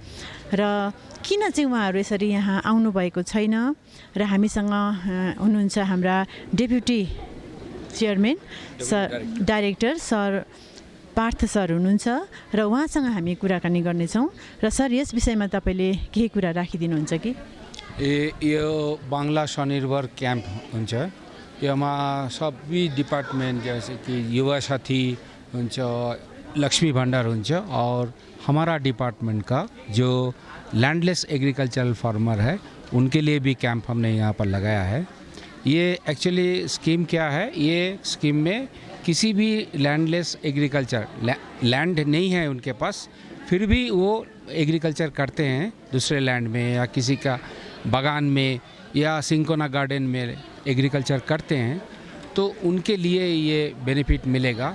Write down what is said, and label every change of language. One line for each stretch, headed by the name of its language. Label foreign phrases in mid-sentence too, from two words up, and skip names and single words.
Nepali: र किन चाहिँ उहाँहरू यसरी यहाँ आउनुभएको छैन र हामीसँग हुनुहुन्छ हाम्रा
English: deputy chairman
Nepali: सर, डाइरेक्टर सर पार्थ सर हुनुहुन्छ र उहाँसँग हामी कुराकानी गर्नेछौँ। र सर, यस विषयमा तपाईँले केही कुरा राखिदिनुहुन्छ कि? यो बांग्ला स्वनिर्भर क्याम्प हुन्छ, यसमा सबै डिपार्टमेंट जैसे कि युवा साथी हुन्छ, लक्ष्मी भंडार हुन्छ
Hindi: और हमारा डिपार्टमेंट का जो
English: landless agricultural farmer
Hindi: है उनके लिए भी कैंप हमने यहाँ पर लगाया है। ये एक्चुअली स्कीम क्या है, ये स्कीम में किसी भी
English: landless agriculture,
Hindi: लैंड नहीं है उनके पास, फिर भी वो एग्रीकल्चर करते हैं दूसरे लैंड में या किसी का बागान में या
English: cinchona garden
Hindi: में एग्रीकल्चर करते हैं, तो उनके लिए ये बेनिफिट मिलेगा।